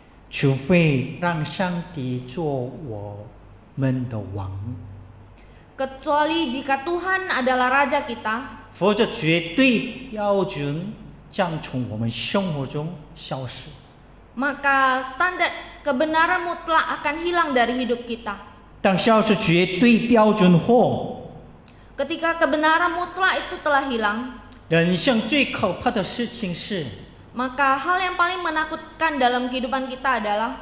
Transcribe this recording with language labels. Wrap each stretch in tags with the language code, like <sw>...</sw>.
<zh>除非让上帝做我们的王，</zh> <id>Kecuali jika Tuhan adalah raja kita,</id> <zh>否则绝对标准将从我们生活中消失。</zh> <id>maka standar kebenaran mutlak akan hilang dari hidup kita.</id> <zh>当消失绝对标准后，</zh> <id>Ketika kebenaran mutlak itu telah hilang,</id> <zh>人生最可怕的事情是，</zh> <id>maka hal yang paling menakutkan dalam kehidupan kita adalah</id>